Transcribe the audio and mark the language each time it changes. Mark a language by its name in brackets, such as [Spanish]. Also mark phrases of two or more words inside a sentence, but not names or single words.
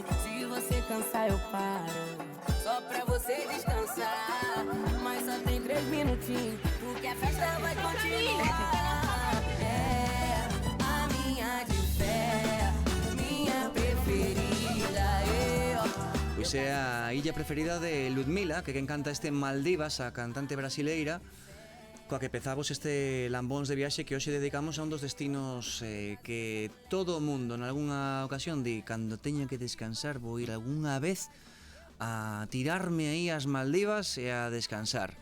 [Portuguese] Se você cansar eu paro, só pra você descansar. Mas só tem 3 minutinhos, porque a festa vai continuar. É a minha de fé, minha preferida. [Galician] Pois é a illa preferida de Ludmilla, que encanta este Maldivas, a cantante brasileira, coa que pezamos este Lambóns de Viaxe que hoxe dedicamos a un dos destinos que todo o mundo en algunha ocasión di cando teño que descansar vou ir algunha vez a tirarme aí ás Maldivas e a descansar.